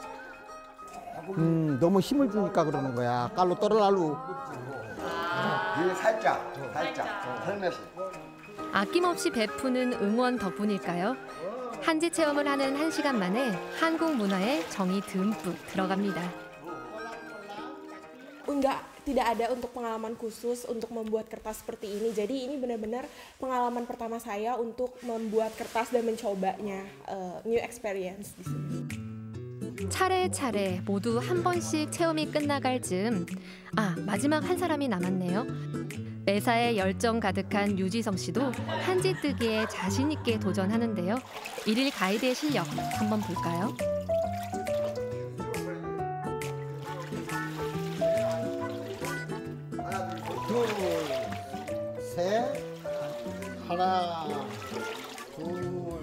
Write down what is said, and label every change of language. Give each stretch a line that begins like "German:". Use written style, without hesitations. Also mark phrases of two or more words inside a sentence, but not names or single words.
Korean: 너무 힘을 주니까 그러는 거야. 깔로 떨어라루. 살짝 살며시. 아낌없이 베푸는 응원 덕분일까요? 한지 체험을 하는 1시간 만에 한국 문화에 정이 듬뿍 들어갑니다.
Indonesian: Tidak ada untuk pengalaman khusus untuk membuat kertas seperti ini. Jadi ini benar-benar pengalaman pertama saya untuk membuat kertas dan mencobanya.
English: New experience
Indonesian: di sini.
Korean: 차례차례 모두 한 번씩 체험이 끝나갈 즈음 마지막 한 사람이 남았네요. 매사에 열정 가득한 유지성 씨도 한지 뜨기에 자신 있게 도전하는데요. 일일 가이드의 실력 한번 볼까요? 둘, 셋, 하나, 둘.